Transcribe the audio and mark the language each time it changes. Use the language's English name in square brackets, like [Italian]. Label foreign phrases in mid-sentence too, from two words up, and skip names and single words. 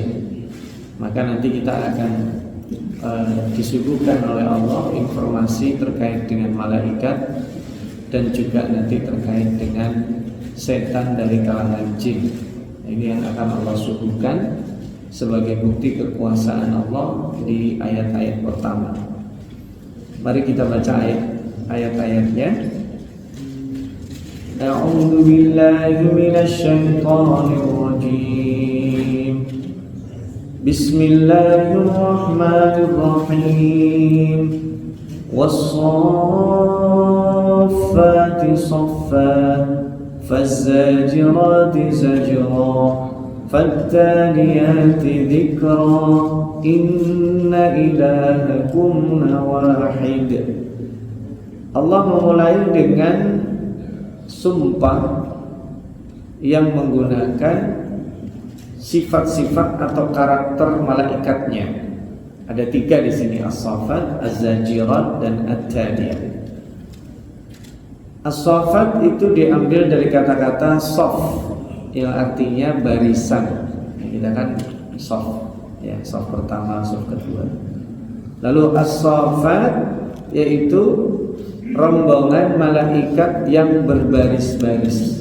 [Indonesian] Maka nanti kita akan disuguhkan oleh Allah informasi terkait dengan malaikat dan juga nanti terkait dengan setan dari kalangan jin. Ini yang akan Allah suguhkan sebagai bukti kekuasaan Allah di ayat-ayat pertama. Mari kita baca ayat-ayatnya. [Arabic] أعوذ بالله من الشيطان الرجيم. بسم الله الرحمن الرحيم. والصافات صفا، فالزاجرات زجرا، فالتاليات ذكرا، إن إلهكم لواحد. [Indonesian] Allah memulai dengan sumpah yang menggunakan sifat-sifat atau karakter malaikatnya. Ada 3 di sini, As-Saffat, Az-Zajirat, dan At-Taliyah. As-Saffat itu diambil dari kata-kata saf, yang artinya barisan. Kita kan saf, ya, saf pertama, saf kedua. Lalu As-Saffat yaitu rombongan malaikat yang berbaris-baris.